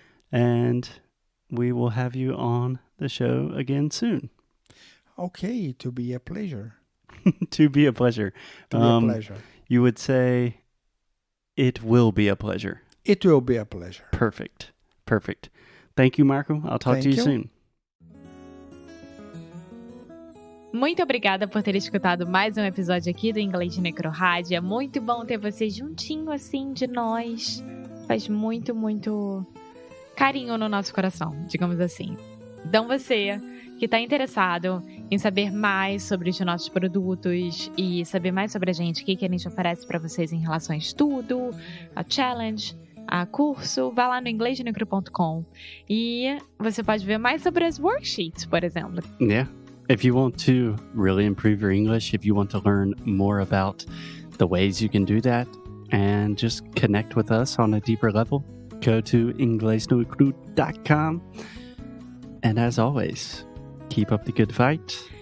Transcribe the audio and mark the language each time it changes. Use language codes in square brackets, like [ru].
[en] And we will have you on the show again soon. Okay, to be a pleasure. To be a pleasure. To be a pleasure. You would say it will be a pleasure. It will be a pleasure. Perfect. Thank you, Marco. I'll talk to you soon. [pt] Muito obrigada por ter escutado mais um episódio aqui do Inglês de Necrorádio. É muito bom ter você juntinho assim de nós. Faz muito, muito carinho no nosso coração, digamos assim. Então você que está interessado em saber mais sobre os nossos produtos e saber mais sobre a gente, o que a gente oferece para vocês em relação a estudo, a challenge, a curso, vá lá no inglesdenecro.com e você pode ver mais sobre as worksheets, por exemplo. [en] Yeah. If you want to really improve your English, if you want to learn more about the ways you can do that and just connect with us on a deeper level, go to inglesdenecro.com. And as always, keep up the good fight.